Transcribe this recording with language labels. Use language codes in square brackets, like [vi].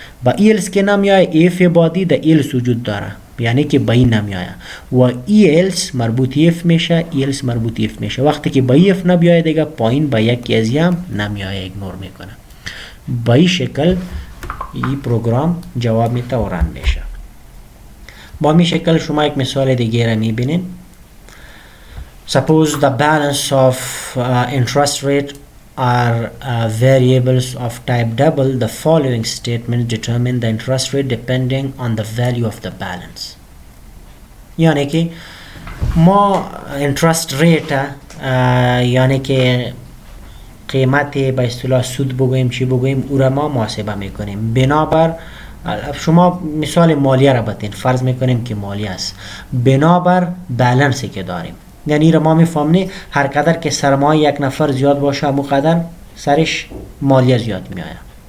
[fa] با else که نمیایه if بعدی در else وجود داره، یعنی که با این نمیایه و else مربوط if میشه، else مربوط if میشه. وقتی که با if نمیایه دیگه پایین با یکی از هم نمیایه، ایگنور میکنه. با این شکل این پروگرام جواب میده و رن میشه. با این شکل شما یک مثال دیگه را میبینین. [en] Suppose the balance of interest rate are variables of type double. The following statements determine the interest rate depending on the value of the balance. [fa] یعنی که ما interest rate یعنی که قیمت به اصطلاح سود بگوییم چی بگوییم او را ما محاسبه میکنیم بنابر شما مثال مالیه را بتین، فرض میکنیم که مالیه است بنابر بالانسی که داریم، یعنی را ما میفهمیم هر قدر که سرمایه یک نفر زیاد باشه همون قدر سرش مالیه زیاد میآید.